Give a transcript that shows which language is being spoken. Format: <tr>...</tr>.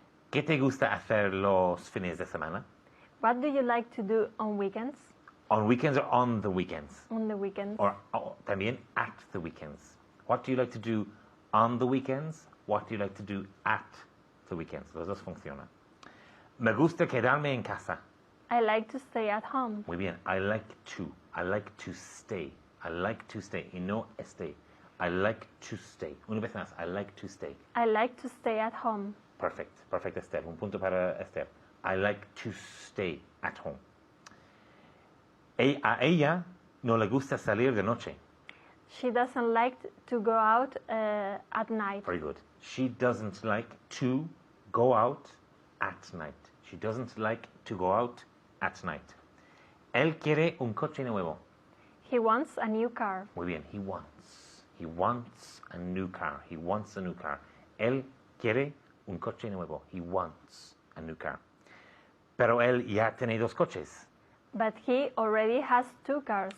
<es>¿Qué te gusta hacer los fines de semana?</es> <en>What do you like to do on weekends? On weekends or on the weekends? On the weekends. Or</en> <es>también</es> <en>at the weekends. What do you like to do on the weekends? What do you like to do at the weekends?</en> <es>Los dos funcionan. Me gusta quedarme en casa.</es> <en>I like to stay at home.</en> <es>Muy bien.</es> <en>I like to stay. I like to stay.</en> <es>Y no</es> <en>stay. I like to stay.</en> <es>Una vez más.</es> <en>I like to stay. I like to stay at home. Perfect. Perfect, Esther.</en> <es>Un punto para Esther.</es> <en>I like to stay at home.</en> <es>A ella no le gusta salir de noche.</es> <en>She doesn't like to go out at night. Very good. She doesn't like to go out at night. She doesn't like to go out at night.</en> <es>Él quiere un coche nuevo.</es> <en>He wants a new car.</en> <es>Muy bien.</es> <en>He wants a new car. He wants a new car.</en> <es>Él quiere un coche nuevo.</es> <en>He wants a new car.</en> <es>Pero él ya tiene dos coches.</es> <en>But he already has 2 cars.</en>